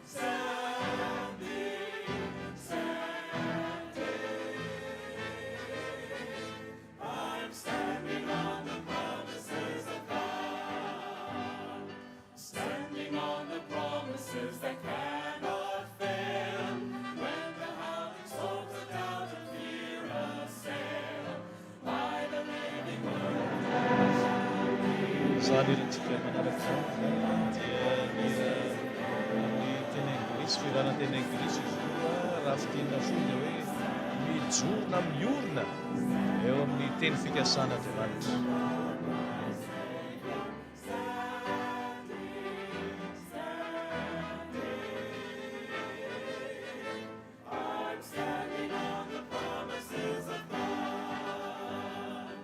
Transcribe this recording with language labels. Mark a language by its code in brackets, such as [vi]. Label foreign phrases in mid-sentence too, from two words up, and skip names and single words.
[en] I'm standing on the promises of God. Standing on the promises that cannot fail. When the howling storms of doubt and fear assail, by the living word I shall be. [mg] Izany irantsika manaraka dia mira amin'ny teny anglisy firana teny anglisy izy raha fiteny foana hoe mijorona miorona eo amin'ny teny fikasàn'Andriamanitra. [en] I'm standing on the promises of God.